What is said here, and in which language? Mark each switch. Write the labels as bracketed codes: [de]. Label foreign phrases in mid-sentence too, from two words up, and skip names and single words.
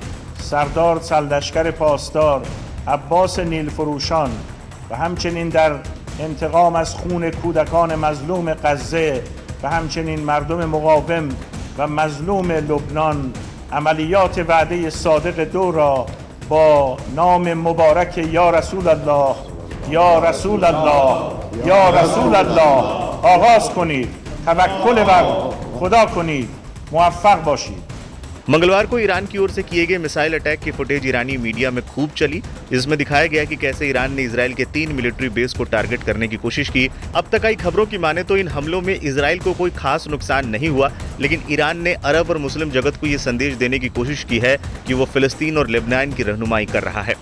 [fa] سردار سرلشکر پاسدار عباس نیلفروشان و همچنین در انتقام از خون کودکان مظلوم غزه و همچنین مردم مقاوم و مظلوم لبنان عملیات وعده صادق 2 را با نام مبارک یا رسول الله یا رسول الله یا رسول الله آغاز کنید. توکل بر خدا کنید. موفق باشید. [hi] मंगलवार को ईरान की ओर से किए गए [en] missile attack [hi] की फुटेज ईरानी मीडिया में खूब चली, जिसमें दिखाया गया कि कैसे ईरान ने इजराइल के 3 [en] military base [hi] को टारगेट करने की कोशिश की। अब तक आई खबरों की माने तो इन हमलों में इजराइल को कोई खास नुकसान नहीं हुआ, लेकिन ईरान ने अरब और मुस्लिम जगत को ये संदेश देने की कोशिश की है कि वो फिलिस्तीन और लेबनान की रहनुमाई कर रहा है।